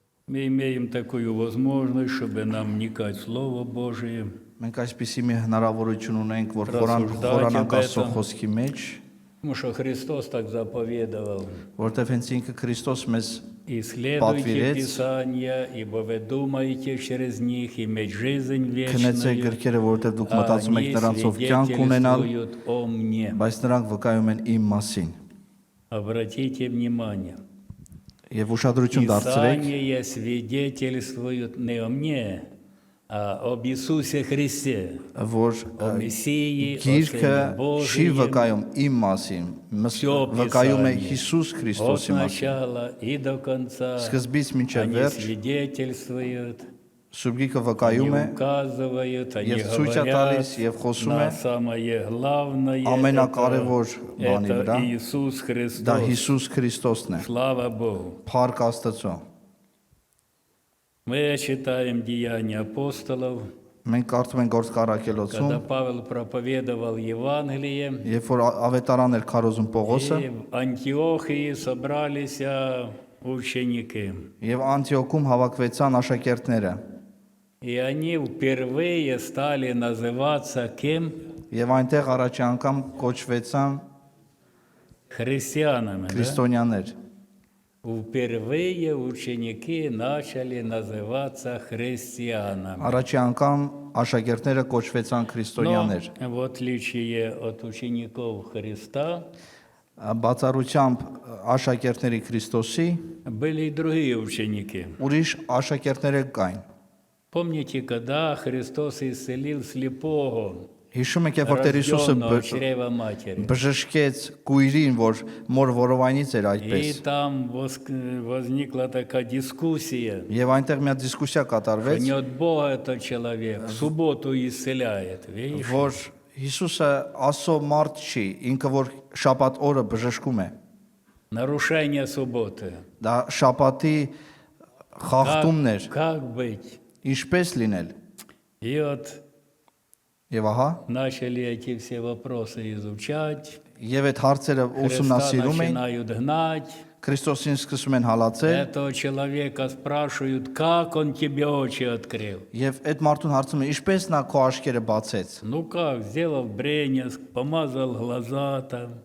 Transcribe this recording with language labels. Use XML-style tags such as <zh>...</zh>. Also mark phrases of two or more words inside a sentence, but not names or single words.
<ru>Мы имеем такую возможность, чтобы нам вникать в Слово Божие.</ru> <hy>Մենք այսպիսի մի հնարավորություն ունենք, որ</hy> <ru>Рассуждать</ru> <hy>խորանանք</hy> <ru>об</ru> <hy>Աստծո</hy> <ru>этом.</ru> <hy>խոսքի մեջ,</hy> <ru>Потому что Христос так заповедовал.</ru> <hy>որտեղ հենց ինքը Քրիստոս մեզ</hy> <ru>Исследуйте</ru> <hy>պատվիրեց,</hy> <ru>Писания, ибо вы думаете через них иметь жизнь</ru> <hy>քնեցեք</hy> <ru>вечную,</ru> <hy>գրքերը, որտեղ դուք</hy> <ru>а</ru> <hy>մտածում</hy> <ru>они</ru> <hy>եք նրանցով կյանք ունենալ,</hy> <ru>свидетельствуют о мне.</ru> <hy>բայց նրանք վկայում են իմ մասին։</hy> <ru>Обратите внимание.</ru> <hy>Եվ уշադրություն դարձրեք,</hy> <ru>Писания свидетельствуют не о мне, а об Иисусе Христе,</ru> <hy>որ</hy> <ru>о Мессии, о</ru> <hy>գիրքը</hy> <ru>Сыне</ru> <hy>չի</hy> <ru>Божьем,</ru> <hy>վկայում իմ մասին,</hy> <ru>Всё</ru> <hy>վկայում է</hy> <ru>Писание.</ru> <hy>Հիսուս</hy> <ru>от</ru> <hy>Քրիստոսի մասին։</hy> <ru>начала и до конца.</ru> <hy>Սկզբից մինչև</hy> <ru>Они</ru> <hy>վերջ</hy> <ru>свидетельствуют,</ru> <hy>Սուրբ Գիրքը</hy> <ru>они</ru> <hy>վկայում է</hy> <ru>указывают, они</ru> <hy>եւ ցույց է</hy> <ru>говорят</ru> <hy>տալիս եւ խոսում է</hy> <ru>на самое главное.</ru> <hy>ամենակարևոր բանի</hy> <ru>Это</ru> <hy>վրա,</hy> <ru>Иисус</ru> <hy>դա</hy> <ru>Христос.</ru> <hy>Հիսուս Քրիստոսն է։</hy> <ru>Слава Богу.</ru> <hy>Փառք Աստծո։</hy> <ru>Мы читаем Деяния апостолов,</ru> <hy>Մենք կարդում ենք Գործք առաքելոցում,</hy> <ru>когда Павел проповедовал Евангелие,</ru> <hy>երբ որ ավետարան էր քարոզում Պողոսը,</hy> <ru>и в Антиохии собрались ученики.</ru> <hy>եւ Անտիոքում հավաքվեցան աշակերտները,</hy> <ru>И они впервые стали называться кем?</ru> <hy>եւ այնտեղ առաջի անգամ կոչվեցան</hy> <ru>Христианами. Да?</ru> <hy>քրիստոնյաներ։</hy> <ru>Впервые ученики начали называться христианами.</ru> <hy>Առաջի անգամ աշակերտները կոչվեցան</hy> <ru>Но</ru> <hy>քրիստոնյաներ։</hy> <ru>в отличие от учеников Христа,</ru> <hy>Բացառությամբ աշակերտների Քրիստոսի</hy> <ru>были и другие ученики.</ru> <hy>ուրիշ աշակերտներ կային։</hy> <ru>Помните, когда Христос исцелил слепого,</ru> <hy>Հիշում եք, երբ որ Տեր Հիսուսը</hy> <ru>рожденного от чрева матери?</ru> <hy>բժշկեց կույրին, որ մոր որովայնից էր</hy> <ru>И</ru> <hy>այդպես։</hy> <ru>там возникла такая дискуссия.</ru> <hy>Եվ այնտեղ մի հատ դիսկուսիա կատարվեց,</hy> <ru>Не от Бога этот человек, в субботу исцеляет. Видишь?</ru> <hy>որ Հիսուսը Աստծո մարդ չի, ինքը որ շաբաթ օրը բժշկում է։</hy> <ru>Нарушение субботы.</ru> <hy>Դա շաբաթի խախտումն էր,</hy> <ru>Как быть?</ru> <hy>ինչպես լինել։</hy> <ru>И вот</ru> <hy>Եվ ահա,</hy> <ru>начали эти все вопросы изучать.</ru> <hy>եւ այդ հարցերը</hy> <ru>Христа</ru> <hy>ուսումնասիրում էին,</hy> <ru>начинают гнать.</ru> <hy>Քրիստոսին սկսում են հալածել,</hy> <ru>Этого человека спрашивают, как он тебе очи открыл.</ru> <hy>եւ այդ մարդուն հարցում են, ինչպես նա քո աչքերը բացեց։</hy> <ru>Ну как, сделал бренес, помазал глаза там.</ru>